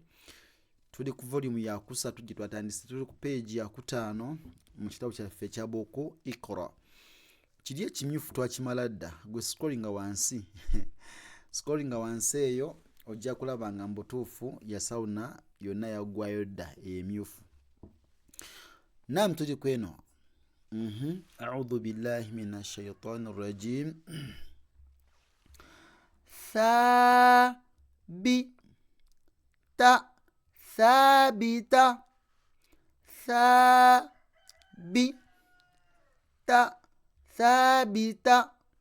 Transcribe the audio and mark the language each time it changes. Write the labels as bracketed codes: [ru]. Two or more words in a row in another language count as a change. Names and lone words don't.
[lg] Tuli ku volume ya kusatu gye twatandise, tuli ku page ya 5 mu kitabo kyaffe ekya buku Iqra. Kiri ekimyufu twakimala dda, gwe scrollinga wansi scrollinga wansi eyo ojja kulaba nga mbutuufu yasawuna yonna yaggwayo dda emyufu. Naam, tuli kweno. [ar] أعوذ بالله من الشيطان الرجيم. Thabita thabita thabita thabita